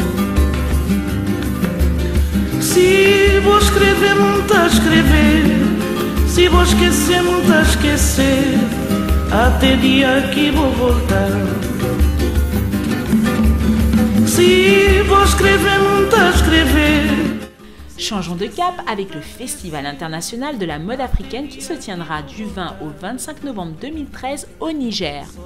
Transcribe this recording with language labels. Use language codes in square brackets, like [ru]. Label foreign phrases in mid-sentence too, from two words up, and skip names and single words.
[pt] Se vou escrever, muito a escrever. Se vou esquecer, muito a esquecer. Até dia que vou voltar. Se vou escrever, muito a escrever. [fr] Changeons de cap avec le Festival international de la mode africaine qui se tiendra du 20 au 25 novembre 2013 au Niger.